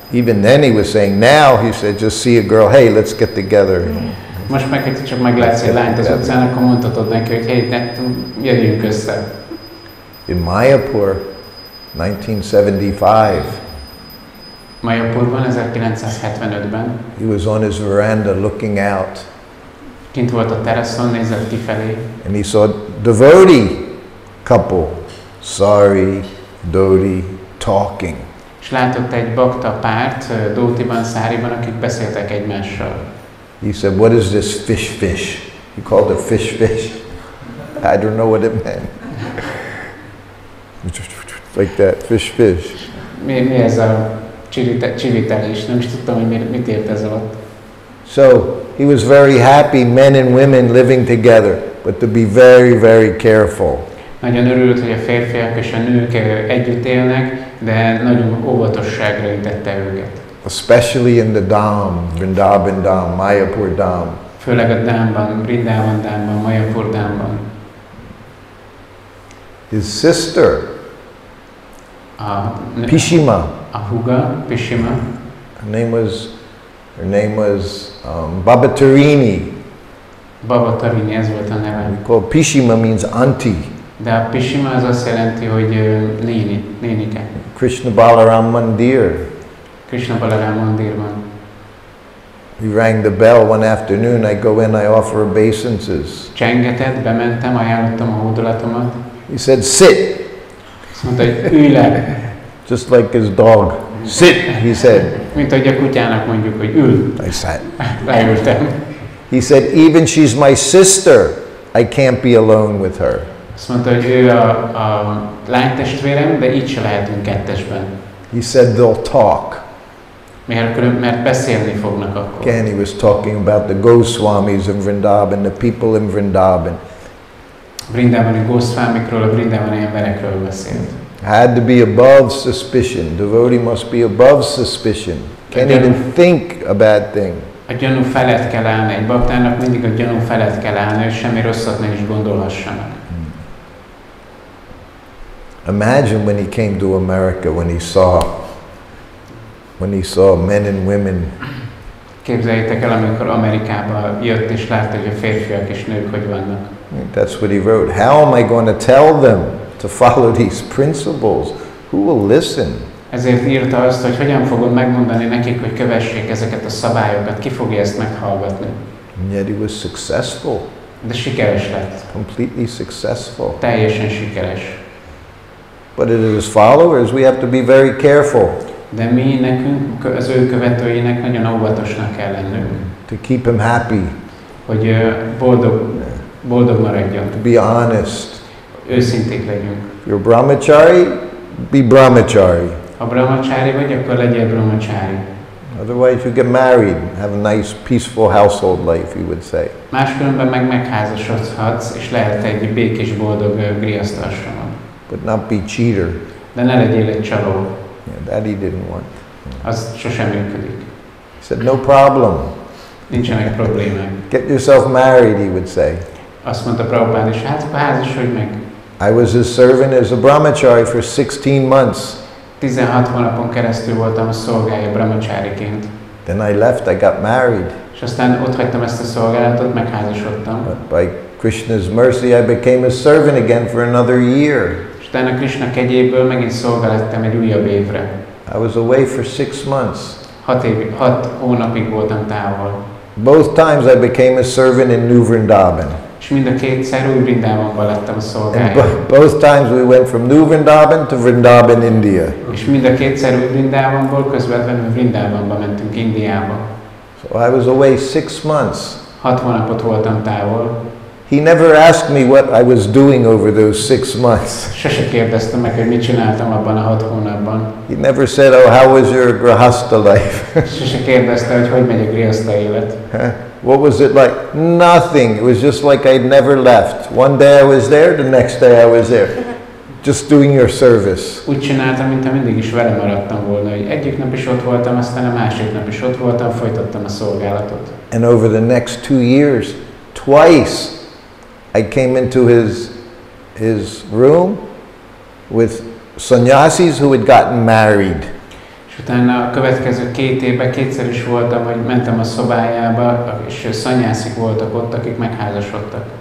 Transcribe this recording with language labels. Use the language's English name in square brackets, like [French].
[English] Even then he was saying, now he said, just see a girl, hey, let's get together. [Hungarian] Most meg, hogy csak meglátsz egy lányt az utcán, akkor mondhatod neki, hogy hey, jöjjünk össze. [English] In Mayapur, 1975, [Hungarian] Mayapurban, 1975-ben. [English] he was on his veranda looking out. [Hungarian] Kint volt a teraszon, nézett kifelé. [English] And he saw a devotee couple, Sari, Dodi, talking. [Hungarian] És látott egy bakta párt, Dótiban, Száriban, akik beszéltek egymással. [English] He said, what is this fish? He called it fish. I don't know what it meant. Like that, fish. [Hungarian] Mi ez a csivitelés? Nem is tudtam, hogy mit ért ez alatt. [English] So, he was very happy, men and women living together, but to be very, very careful. [Hungarian] Nagyon örült, hogy a férfiak és a nők együtt élnek, de nagyon óvatosságra intette őket. [English] Especially in the Dham, Vrindavan Dham, Mayapur Dham. [Hungarian] Főleg a Dhámban, Vrindavan Dhámban, Mayapur Dhámban. [English] His sister, Pishima. [Hungarian] A húga, Pishima. [English] Her name was Baba Tarini. [Hungarian] Baba Tarini, ez volt a neve. [English] We call Pishima means auntie. [Hungarian] De a Pishima az azt jelenti, hogy nénike. [English] Krishna Balaram Mandir. [Hungarian] Krishna Balaram Mandirban. [English] He rang the bell one afternoon, I go in, I offer obeisances. [Hungarian] Csengetett, bementem, ajánlottam a hódolatomat. [English] He said, sit. [Hungarian] Azt mondta, hogy ülj le. [English] Just like his dog. Sit, he said. [Hungarian] Mint hogy a kutyának mondjuk, hogy ül. [English] I sat. [Hungarian] Leültem. [English] He said, even she's my sister, I can't be alone with her. [Hungarian] Azt mondta, hogy ő a lánytestvérem, de így se lehetünk kettesben. [English] He said, they'll talk. [Hungarian] Mert beszélni fognak akkor. [English] Again, he was talking about the Goswamis in Vrindavan, the people in Vrindavan. [Hungarian] Vrindavani Goswamikról, a vrindavani emberekről beszélt. [English] Had to be above suspicion. Devotee must be above suspicion. Can't even think a bad thing. [Hungarian] A gyanú felett kell állni. Egy baktának mindig a gyanú felett kell állni, és semmi rosszat ne is gondolhassanak. [English] Imagine when he came to America, when he saw men and women. [Hungarian] Képzeljétek el, amikor Amerikába jött és látta, hogy a férfiak és nők hogy vannak. [English] That's what he wrote. How am I going to tell them to follow these principles? Who will listen? [Hungarian] Ezért írta azt, hogy hogyan fogom megmondani nekik, hogy kövessék ezeket a szabályokat, ki fogja ezt meghallgatni. [English] And yet he was successful. [Hungarian] De sikeres lett. [English] Completely successful. [Hungarian] Teljesen sikeres. [English] But as his followers, we have to be very careful. [Hungarian] De mi nekünk, az ő követőinek nagyon óvatosnak kell lennünk. [English] To keep him happy. [Hungarian] Hogy boldog maradjon. [English] To be honest. [Hungarian] Őszinték legyünk. [English] If you're brahmachari, be brahmachari. [Hungarian] Ha brahmachari vagy, akkor legyél brahmachari. [English] Otherwise you get married, have a nice peaceful household life, he would say. [Hungarian] Máskülönben meg megházasodhatsz, és lehet egy békés, boldog griasztásomon. [English] But not be cheater. [Hungarian] De ne legyél egy csaló. [English] Yeah, that he didn't want. [Hungarian] Az sosem működik. [English] He said, no problem. [Hungarian] Nincsenek problémák. [English] Get yourself married, he would say. [Hungarian] Azt mondta Prabhupád, és hát házasodj meg. [English] I was his servant as a brahmachari for 16 months. [Hungarian] 16 hónapon keresztül voltam a szolgája brahmachariként. [English] Then I left, I got married. [Hungarian] És aztán ott hagytam ezt a szolgálatot, megházasodtam. [English] But by Krishna's mercy, I became a servant again for another year. [Hungarian] És utána Krishna kegyéből megint szolga lettem egy újabb évre. [English] I was away for 6 months. [Hungarian] 6 hónapig voltam távol. [English] Both times I became a servant in New Vrindavan. [Hungarian] És mind a kétszer Új Vrindavanban lettem a szolgája. [English] Both times we went from New Vrindavan to Vrindavan, India. [Hungarian] És mind a kétszer Új Vrindavanból közvetlenül Vrindavanba mentünk Indiába. [English] So I was away 6 months. [Hungarian] 6 hónapot voltam távol. [English] He never asked me what I was doing over those 6 months. [Hungarian] Sose kérdezte meg, hogy mit csináltam abban a 6 hónapban. [English] He never said, oh, how was your grahasta life? [Hungarian] Sose kérdezte, hogy megy a grihasta élet. [English] What was it like? Nothing. It was just like I'd never left. One day I was there, the next day I was there. Just doing your service. [Hungarian] Úgy csináltam, mintha mindig is vele maradtam volna, hogy egyik nap is ott voltam, aztán a másik nap is ott voltam, folytattam a szolgálatot. [English] And over the next 2 years, twice, I came into his room with sannyasis who had gotten married. [Hungarian] És utána a következő 2 évben kétszer is voltam, hogy mentem a szobájába, és szanyászik voltak ott, akik megházasodtak.